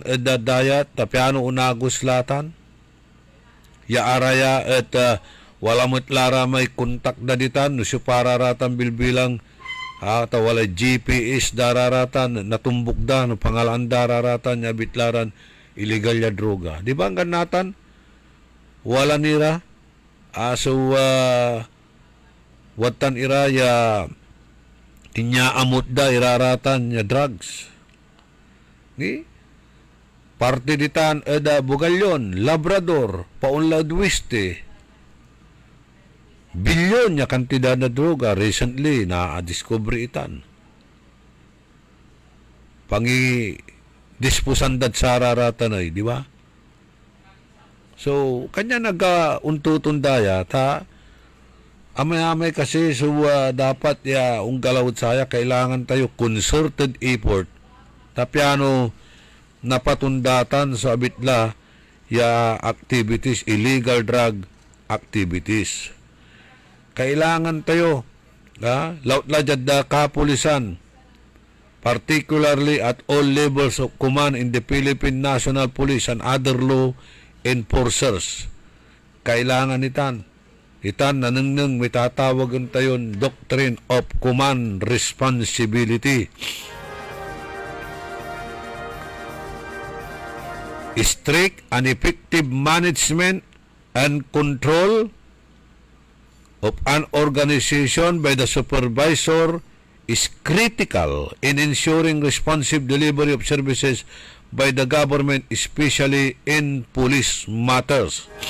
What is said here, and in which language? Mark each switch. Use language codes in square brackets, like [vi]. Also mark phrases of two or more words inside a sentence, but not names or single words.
[pag] edadayat, tapi unagos latan, araya at walamot lara may kontak da ditan, nusi pararatan bilbilang, wala GPS dararatan, natumbok da, no pangalan dararatan, bitlaran, illegal ya droga. Di ba ang ganatan? Wala nira, watan ira amot da iraratan ya drugs. Ni parte ditan eda Bugalyon, Labrador, Paunlad Weste. Bilyon ya kantidad na droga recently na discover itan. Disposandad sa araratan ay, di ba? So, kanya nag-untutundaya, amay-amay kasi, dapat unggalawad saya, kailangan tayo [en] concerted effort, [pag] tapiano napatundatan sa abitla, activities, [en] illegal drug activities. [pag] Kailangan tayo, laut-lajad da kapulisan, [en] particularly at all levels of command in the Philippine National Police and other law enforcers. [pag] Kailangan itan nanengneng may tatawagan tayon [en] Doctrine of Command Responsibility. Strict and effective management and control of an organization by the supervisor is critical in ensuring responsive delivery of services by the government, especially in police matters.